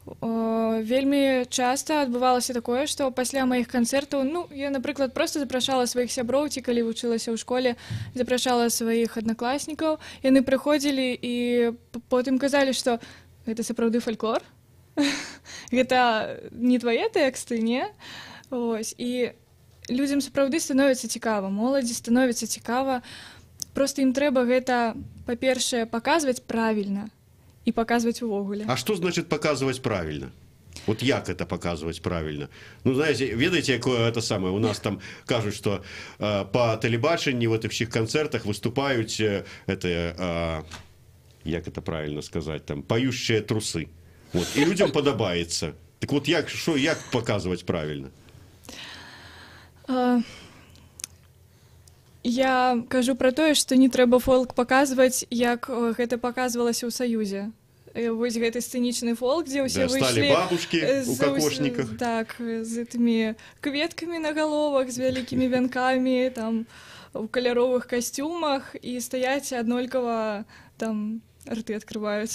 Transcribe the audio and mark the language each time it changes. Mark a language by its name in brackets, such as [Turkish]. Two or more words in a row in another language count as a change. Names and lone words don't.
[Belarusian] Вельмі часта адбывалася такое, што пасля маіх канцэртаў, ну, я, напрыклад, проста запрашала сваіх сяброў, ці калі вучылася ў школе, запрашала сваіх аднакласнікаў, яны прыходзілі і потым казалі, што гэта сапраўды фальклор, гэта не твае тэксты, не? Вось, і людзям сапраўды становіцца цікава, моладзі становіцца цікава, проста ім трэба гэта, па-першае, паказваць правільна, [Russian] и показывать увогуле. А что значит показывать правильно? Вот як это показывать правильно? Ну, знаете, ведаете, какое это самое? У нас там кажут, что по телебачению в этих всех концертах выступают, як это правильно сказать, там, поющие трусы. Вот, и людям подобается. Так вот, як показывать правильно? [Belarusian] Я кажу про тое, што не трэба фолк паказваць, як гэта паказвалася ў Саюзе. Вось гэты сцэнічны фолк, дзе ўсе выйшлі... Сталі бабушкі ў какошніках. Так, з гэтымі кветкамі на галовах, з вялікімі вянкамі, там, у каляровых касцюмах, і стаяць аднолькава, там, рты адкрываюць.